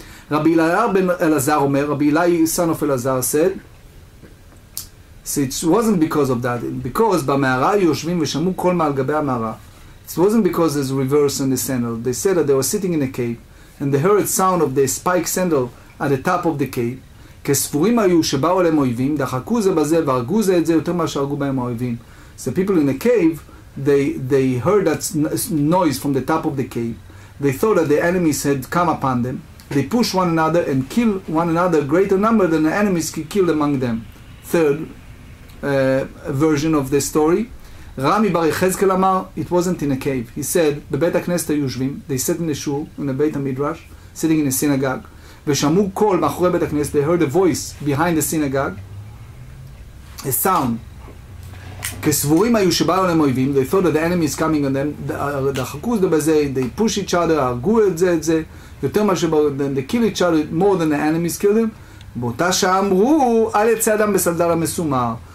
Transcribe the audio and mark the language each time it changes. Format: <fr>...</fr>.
<en>Rabbi Eli ben Elazar Omer, Rabbi Eli, son of Elazar, said, so it wasn't because of that, because</en> <he>במערה יושבים ושמעו קול מעל גבי המערה.</he> <en>It wasn't because there's a reverse in the sandal. They said that they were sitting in a cave, and they heard sound of the spike sandal at the top of the cave.</en> <he>כספורים היו שבאו אליהם אויבים, דחקו זה בזה והרגו זה את זה יותר מאשר הרגו בהם האויבים.</he> <en>So people in a cave, they heard that noise from the top of the cave. They thought that the enemies had come upon them. They pushed one another and killed one another a greater number than the enemies killed among them. Third version of the story. Rami bar Yechezkel Amar, it wasn't in a cave. He said,</en> <he>בבית הכנסת היושבים,</he> <en>they sat in the shul, in the Beit HaMidrash, sitting in a synagogue,</en> <he>ושמעו קול מאחורי בית הכנסת,</he> <en>they heard a voice behind the synagogue, a sound.</en> <he>כסבורים היו שבאו להם אויבים,</he> <en>they thought that the enemy is coming on them,</en> <he>דחקו זה בזה,</he> <en>they push each other,</en> <he>הרגו את זה, יותר מה שבאו,</he> <en>they kill each other more than the enemies kill them.</en> <he>באותה שעה אמרו, אל יצא אדם בסנדל המסומר.</he>